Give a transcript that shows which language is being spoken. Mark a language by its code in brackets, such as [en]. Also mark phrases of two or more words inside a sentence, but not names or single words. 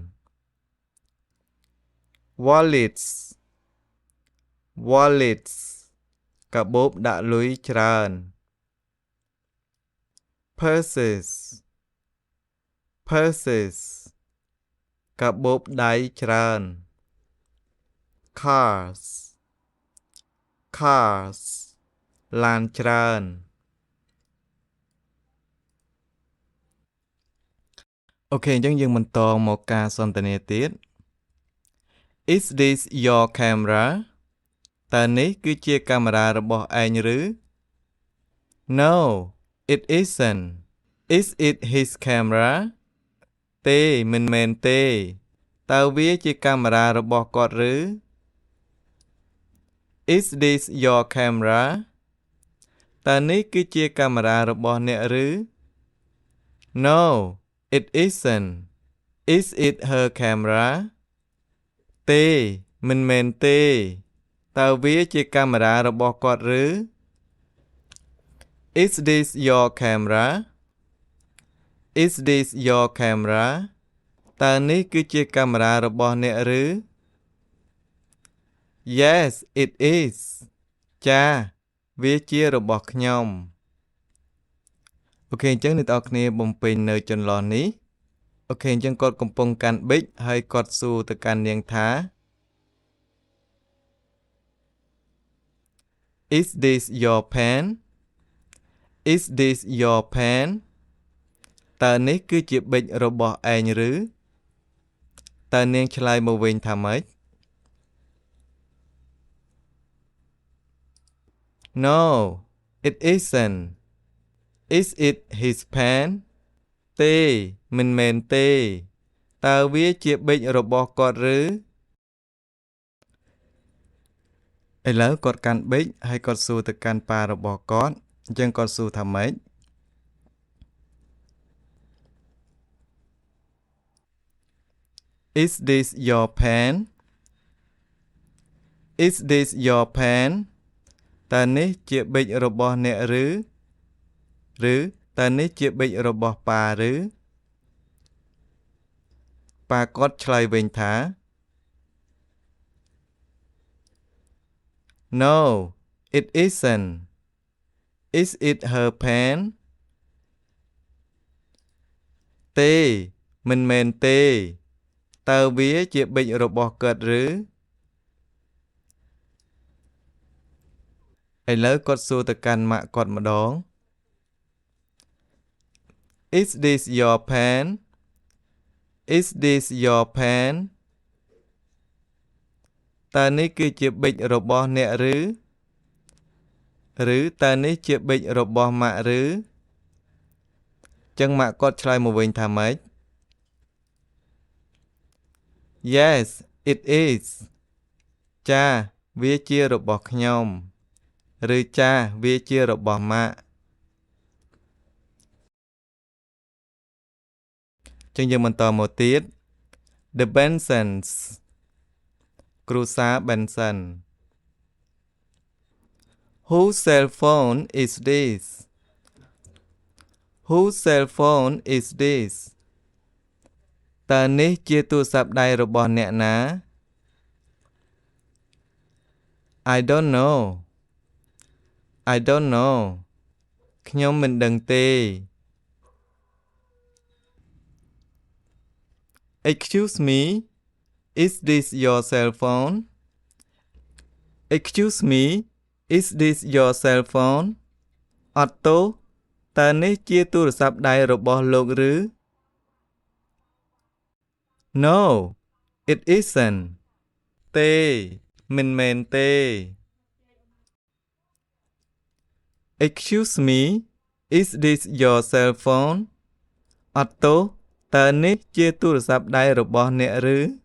[en] Wallets Wallets [km] កាបូបដាក់លុយច្រើន [en] Purses Purses [km] កាបូបដៃច្រើន [en] Cars Cars [km] ឡានច្រើន អូខេអញ្ចឹងយើងបន្តមកការសន្ទនាទៀត [en] Is this your camera [km] តើនេះគឺជាកាមេរ៉ារបស់ឯងឬ [en] No it isn't Is it his camera [km] ទេមិនមែនទេតើវាជាកាមេរ៉ារបស់គាត់ឬ [en] Is this your camera [km] តើនេះគឺជាកាមេរ៉ារបស់អ្នកឬ [en] No it isn't Is it her camera [km] ទេមិនមែនទេតើវាជាកាមេរ៉ារបស់គាត់ឬ [en] Is this your camera Is this your camera [km] តើនេះគឺជាកាមេរ៉ារបស់អ្នកឬ [en] Yes it is [km] ចាវាជារបស់ខ្ញុំ អូខេអញ្ចឹងអ្នកនរគ្នាបំពេញនៅចន្លោះនេះអូខេអញ្ចឹងគាត់កំពុងកាន់ប៊ិចហើយគាត់សួរទៅកាន់នាងថា [en] Is this your pen Is this your pen [km] តើនេះគឺជាប៊ិចរបស់ឯងឬតើនាងឆ្លើយមកវិញថាម៉េច [en] No it isn't Is it his pen [km] ទេមិនមែនទេតើវាជាប៊ិចរបស់គាត់ឬ ឥឡូវគាត់កាន់ប៊ិចហើយគាត់សួរទៅកាន់ប៉ារបស់គាត់អញ្ចឹងគាត់សួរថាម៉េច [en] Is this your pen Is this your pen [km] តើនេះជាប៊ិចរបស់អ្នកឬតើនេះជាប៊ិចរបស់ប៉ាឬ ប៉ាគាត់ឆ្លើយវិញថា [en] No it isn't Is it her pen [km] ទេមិនមែនទេតើវាជាប៊ិចរបស់គាត់ឬឥឡូវគាត់សួរទៅកាន់ម៉ាក់គាត់ម្ដង [en] Is this your pen Is this your pen [km] តើនេះគឺជាប៊ិចរបស់អ្នកឬ តើនេះជាប៊ិចរបស់ម៉ាក់ឬចឹងម៉ាក់គាត់ឆ្លើយមកវិញថាម៉េច [en] Yes it is [km] ចាវាជារបស់ខ្ញុំឬចាវាជារបស់ម៉ាក់ចឹងយើងបន្តមកទៀត The Bensons គ្រួសារ Benson [en] Whose cell phone is this Whose cell phone is this [km] តើនេះជាទូរស័ព្ទដៃរបស់អ្នកណា [en] I don't know [km] ខ្ញុំមិនដឹងទេ [en] Excuse me Is this your cell phone Excuse me Is this your cell phone [km] អត់ទោសតើនេះជាទូរស័ព្ទដៃរបស់លោកឬ [en] No it isn't [km] ទេមិនមែនទេ [en] Excuse me Is this your cell phone [km] អត់ទោសតើនេះជាទូរស័ព្ទដៃរបស់អ្នកឬ